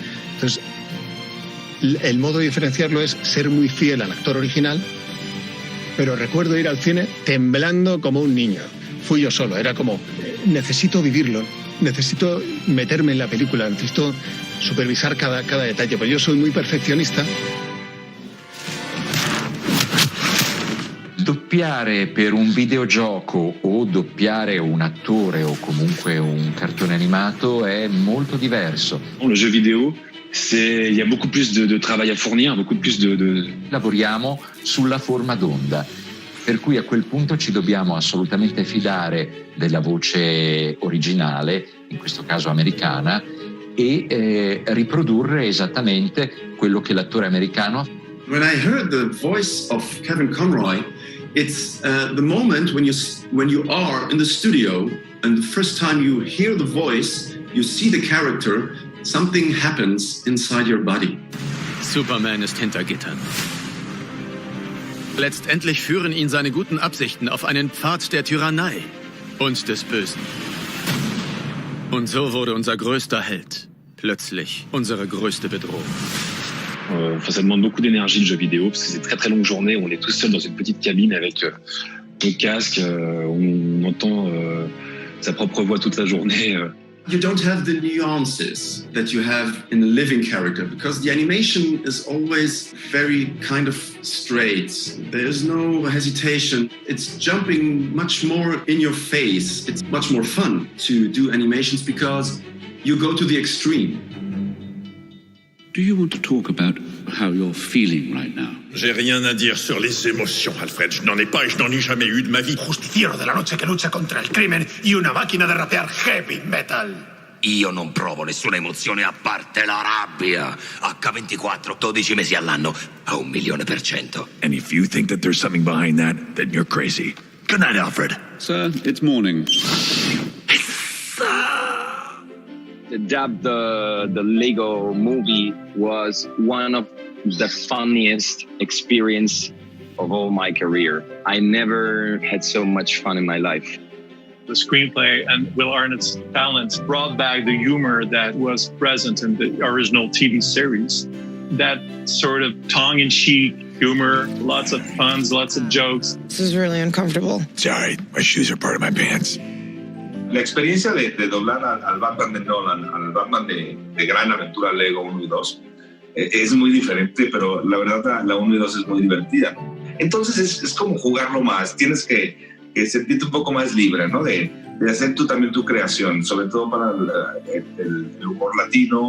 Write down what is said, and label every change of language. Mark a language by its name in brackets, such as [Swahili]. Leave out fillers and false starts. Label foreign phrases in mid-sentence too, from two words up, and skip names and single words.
[Spanish] Entonces, el modo de diferenciarlo es ser muy fiel al actor original, pero recuerdo ir al cine temblando como un niño. Fui yo solo, era como, necesito vivirlo, necesito meterme en la película, necesito supervisar cada detalle, pues yo soy muy perfeccionista. [Italian] Doppiare per un videogioco o doppiare un attore o comunque un cartone animato è molto diverso. [French] Le jeu vidéo, il y a beaucoup plus de travail à fournir, beaucoup plus de... [Italian] Lavoriamo sulla forma d'onda, per cui a quel punto ci dobbiamo assolutamente fidare della voce originale, in questo caso americana, e riprodurre esattamente quello che l'attore americano. [English] When I heard the voice of Kevin Conroy, it's the moment when you are in the studio and the first time you hear the voice, you see the character, something happens inside your body. [German] Superman ist hinter Gittern. Letztendlich führen ihn seine guten Absichten auf einen Pfad der Tyrannei und des Bösen. Und so wurde unser größter Held plötzlich unsere größte Bedrohung. [French] Ça demande beaucoup d'énergie, le jeu vidéo, parce que c'est très très longue journée. On est tout seul dans une petite cabine avec un casque. On entend sa propre voix toute la journée. [English] You don't have the nuances that you have in a living character because the animation is always very kind of straight. There's no hesitation. It's jumping much more in your face. It's much more fun to do animations because you go to the extreme. Do you want to talk about how you're feeling right now? [French] J'ai rien à dire sur les émotions, Alfred. Je n'en ai pas et je n'en ai jamais eu de ma vie. [Spanish] Justiciero de la noche que lucha contra il crimen y una máquina de rapear [English] heavy metal. [Italian] Io non provo nessuna emozione a parte la rabbia. H24, 12 mesi all'anno, a 1.000.000%. [English] And if you think that there's something behind that, then you're crazy. Good night, Alfred. Sir, it's morning. The Lego movie was one of the funniest experience of all my career. I never had so much fun in my life. The screenplay and Will Arnett's talent brought back the humor that was present in the original TV series. That sort of tongue-in-cheek humor, lots of puns, lots of jokes. This is really uncomfortable. Sorry, my shoes are part of my pants. [Spanish] La experiencia de doblar al Batman de Nolan, al Batman de Gran Aventura Lego 1 y 2, es muy diferente, pero la verdad la 1 y 2 es muy divertida. Entonces es como jugarlo más, tienes que sentirte un poco más libre, ¿no? De hacer tú también tu creación, sobre todo para el humor latino.